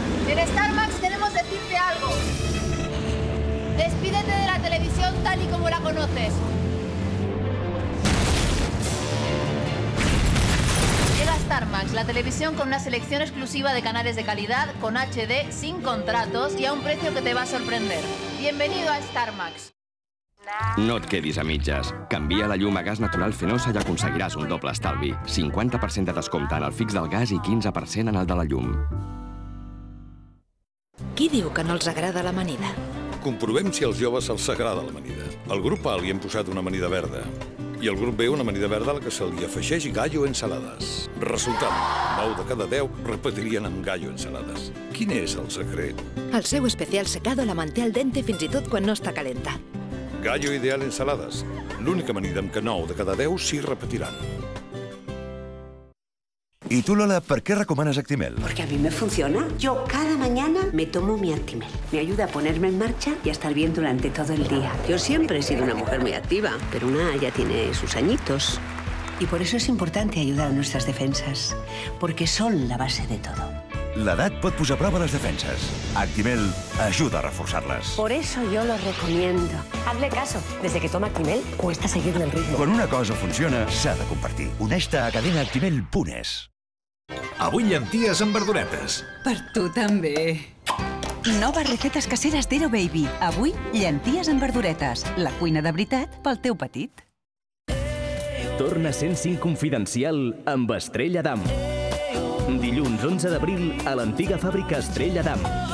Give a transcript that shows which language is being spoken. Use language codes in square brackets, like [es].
[es] En Starbucks queremos decirte algo. Despídete de la televisión tal y como la conoces. Llega Starmax, la televisión con una selección exclusiva de canales de calidad, con HD, sin contratos y a un precio que te va a sorprender. Bienvenido a Starmax. [ca] No et quedis a mitges. Canvia la llum a gas natural Fenosa i aconseguiràs un doble estalvi. 50% de descompte en el fix del gas i 15% en el de la llum. Qui diu que no els agrada l'amanida? Comprovem si als joves se'ls agrada l'amanida. Al grup A li hem posat una amanida verda i al grup B una amanida verda a la que se li afegeix gallo ensalades. Resultat, 9 de cada 10 repetirien amb gallo ensalades. Quin és el secret? El seu especial secado la manté al dente fins i tot quan no està calenta. Gallo ideal ensalades. L'única amanida amb què 9 de cada 10 s'hi repetiran. [es] ¿Y tú, Lola, por qué recomanas Actimel? Porque a mí me funciona. Yo cada mañana me tomo mi Actimel. Me ayuda a ponerme en marcha y a estar bien durante todo el día. Yo siempre he sido una mujer muy activa, pero una ya tiene sus añitos. Y por eso es importante ayudar a nuestras defensas, porque son la base de todo. [ca] L'edat pot posar a prova les defenses. Actimel ajuda a reforçar-les. [es] Por eso yo lo recomiendo. Hazle caso. Desde que toma Actimel, cuesta seguirle el ritmo. [ca] Quan una cosa funciona, s'ha de compartir. Uneix-te a cadenaactimel.es. Avui llenties amb verduretes. Per tu també. Noves recetes caseres d'Ero Baby. Avui, llenties amb verduretes. La cuina de veritat pel teu petit. Torna 105 Confidencial amb Estrella Damm. Dilluns 11 d'abril a l'antiga fàbrica Estrella Damm.